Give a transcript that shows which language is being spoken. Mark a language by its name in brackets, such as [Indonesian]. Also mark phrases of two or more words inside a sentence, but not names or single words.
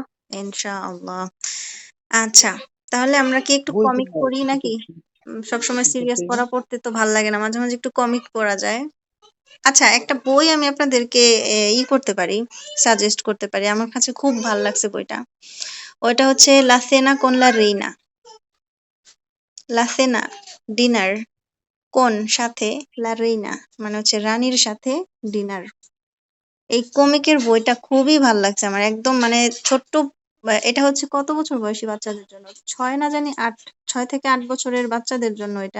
[Bangla] ইনশাআল্লাহ। আচ্ছা, তাহলে আমরা কি একটু বই কমিক কোথায়? পড়ি নাকি? সবসময় সিরিয়াস পড়া পড়তে তো ভাল লাগে না, মাঝে মাঝে একটু কমিক পড়া যায়। আচ্ছা, একটা বই আমি আপনাদেরকে করতে পারি, সাজেস্ট করতে পারি, আমার কাছে খুব ভাল লাগছে বইটা। ওইটা হচ্ছে [Spanish] la cena con la reina, la cena [Bangla] ডিনার, কোন সাথে, [Spanish] la reina [Bangla] মানে হচ্ছে রানীর সাথে ডিনার। এই কমিকের বইটা খুবই ভাল লাগছে আমার, একদম মানে ছোট্ট, এটা হচ্ছে কত বছর বয়সী বাচ্চাদের জন্য, 6 না জানি 8, 6 থেকে 8 বছরের বাচ্চাদের জন্য এটা।